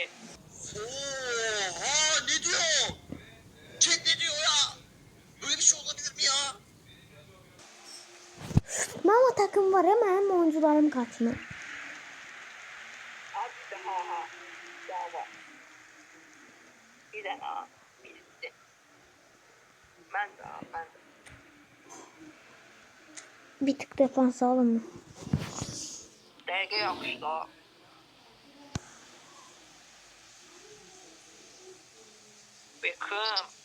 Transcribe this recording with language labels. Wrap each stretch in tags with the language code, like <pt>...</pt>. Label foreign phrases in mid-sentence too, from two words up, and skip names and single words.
<tr>Oha ne diyor? Chat ne diyor ya? Böyle bir şey olabilir mi ya?</tr> <az>Mənim takım var ya, mənim oyuncularım kaçmır.</az> <tr>Hadi de ha. Bravo.</tr> <az>Bir dənə. Bitti. Mən də.</az> <tr>Bir tık defans alın.</tr> <az>Dəqiqə yaxşı da. Beckham.</az>